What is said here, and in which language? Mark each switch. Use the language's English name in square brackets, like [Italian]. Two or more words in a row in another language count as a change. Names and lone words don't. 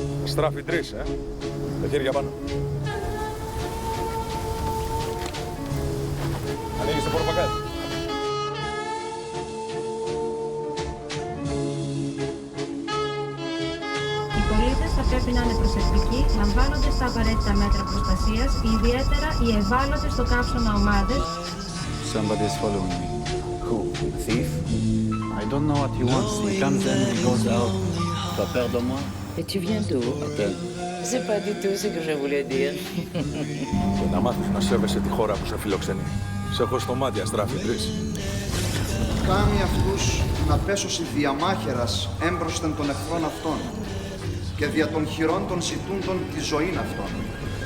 [Greek] Στράφη 3, τα χέρια πάνω. Ανοίγεις το πορπακάκι. Οι πολίτες θα πρέπει να είναι προσεκτικοί, λαμβάνοντας τα απαραίτητα μέτρα προστασίας, ιδιαίτερα οι ευάλωτες στο καύσωνα ομάδες. [English] Somebody is following me. Who? Thief? I don't know what he wants. He comes and he goes out. [French] Tu as peur de moi? Et tu viens d'où? Attends. C'est pas du tout ce que je voulais dire. [Greek] Να μάθεις να σέβεσαι τη χώρα που σε φιλοξενεί. Σε έχω στο μάτι, Στράφη 3. Κάμει αυτούς να πέσωσι διαμάχερας έμπροσθεν των εχθρών αυτών και δια των χειρών των ζητούντων τη ζωήν αυτών.